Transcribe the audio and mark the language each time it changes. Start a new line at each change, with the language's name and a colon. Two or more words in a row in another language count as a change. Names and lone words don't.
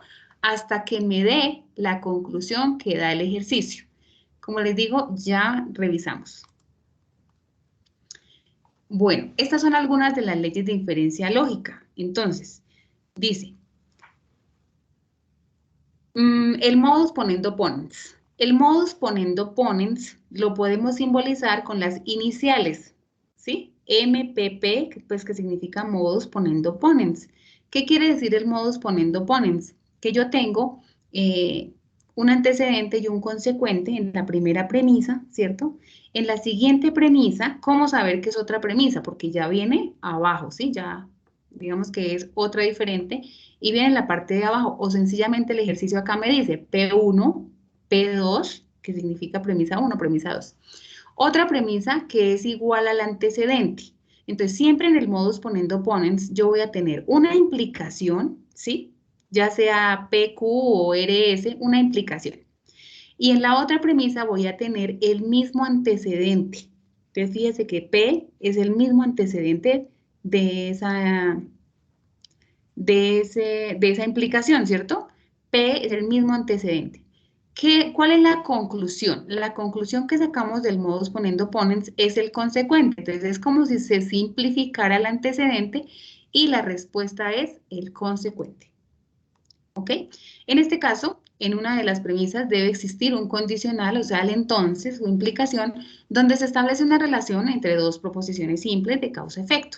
Spanish: Hasta que me dé la conclusión que da el ejercicio. Como les digo, ya revisamos. Bueno, estas son algunas de las leyes de inferencia lógica. Entonces, dice, el
Latin: modus ponendo ponens.
Spanish: El
Latin: modus ponendo ponens
Spanish: lo podemos simbolizar con las iniciales, ¿sí? MPP, pues que significa
Latin: modus ponendo ponens.
Spanish: ¿Qué quiere decir el
Latin: modus ponendo ponens?
Spanish: Que yo tengo un antecedente y un consecuente en la primera premisa, ¿cierto? En la siguiente premisa, ¿cómo saber que es otra premisa? Porque ya viene abajo, ¿sí? Ya digamos que es otra diferente y viene en la parte de abajo o sencillamente el ejercicio acá me dice P1, P2, que significa premisa 1, premisa 2. Otra premisa que es igual al antecedente. Entonces, siempre en el
Latin: modus ponendo ponens,
Spanish: yo voy a tener una implicación, ¿sí? Ya sea PQ o RS, una implicación. Y en la otra premisa voy a tener el mismo antecedente. Entonces, fíjese que P es el mismo antecedente de esa implicación, ¿cierto? P es el mismo antecedente. ¿Cuál es la conclusión? La conclusión que sacamos del
Latin: modus ponendo ponens
Spanish: es el consecuente. Entonces, es como si se simplificara el antecedente y la respuesta es el consecuente. ¿Ok? En este caso, en una de las premisas debe existir un condicional, o sea, el entonces o implicación, donde se establece una relación entre dos proposiciones simples de causa-efecto.